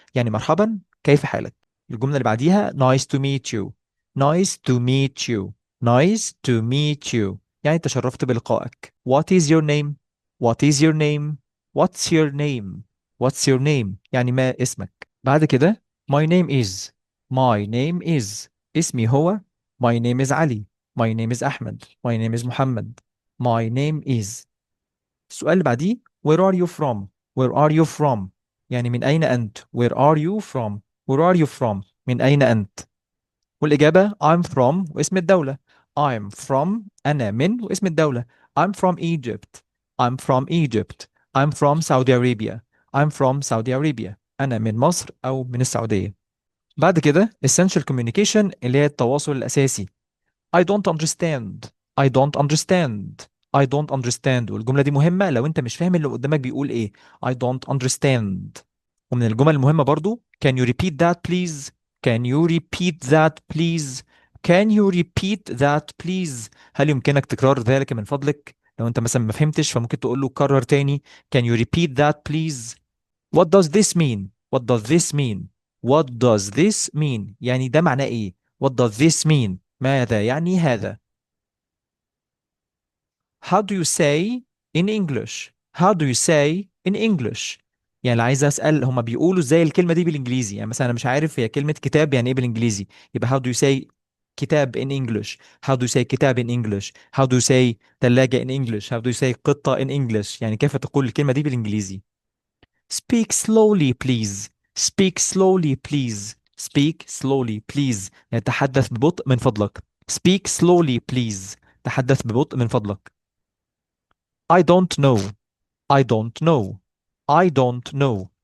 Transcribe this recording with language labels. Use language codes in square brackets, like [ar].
[ar] يعني مرحبا، كيف حالك؟ الجملة اللي بعديها [en] nice to meet you. Nice to meet you. Nice to meet you. [ar] يعني تشرفت بلقائك. [en] What is your name? What is your name? What's your name? What's your name? [ar] يعني ما اسمك؟ بعد كده [en] my name is. My name is. [ar] اسمي هو. [en] My name is Ali. My name is Ahmed. My name is Muhammad. My name is. [ar] السؤال اللي بعديه [en] where are you from. Where are you from. [ar] يعني من أين أنت. [en] Where are you from. Where are you from. [ar] من أين أنت. والإجابة [en] I'm from [ar] واسم الدولة. [en] I'm from. [ar] أنا من واسم الدولة. [en] I'm from Egypt. I'm from Egypt. I'm from Saudi Arabia. I'm from Saudi Arabia. [ar] أنا من مصر أو من السعودية. بعد كده [en] essential communication، [ar] اللي هي التواصل الأساسي. [en] I don't understand. I don't understand. I don't understand. [ar] والجملة دي مهمة لو انت مش فاهم اللي قدامك بيقول ايه. [en] I don't understand. [ar] ومن الجمل المهمة برضو [en] can you repeat that please. Can you repeat that please. Can you repeat that please. [ar] هل يمكنك تكرار ذلك من فضلك. لو انت مثلا ما فهمتش فممكن تقول له كرر تاني. [en] Can you repeat that please. What does this mean. What does this mean. What does this mean. [ar] يعني ده معناه ايه. [en] What does this mean. [ar] ماذا يعني هذا. [en] How do you say in English. How do you say in English. [ar] يعني عايز اسال هما بيقولوا ازاي الكلمه دي بالانجليزي. يعني مثلا انا مش عارف هي كلمه كتاب يعني ايه بالانجليزي، يبقى [en] how do you say [ar] كتاب [en] in English. How do you say كتاب in English. How do you say ثلاجه in English. How do you say قطه in English. [ar] يعني كيف تقول الكلمه دي بالانجليزي. [en] Speak slowly please. Speak slowly please. Speak slowly please. [ar] يعني تحدث ببطء من فضلك. [en] Speak slowly please. [ar] تحدث ببطء من فضلك. [en] I don't know. I don't know. I don't know.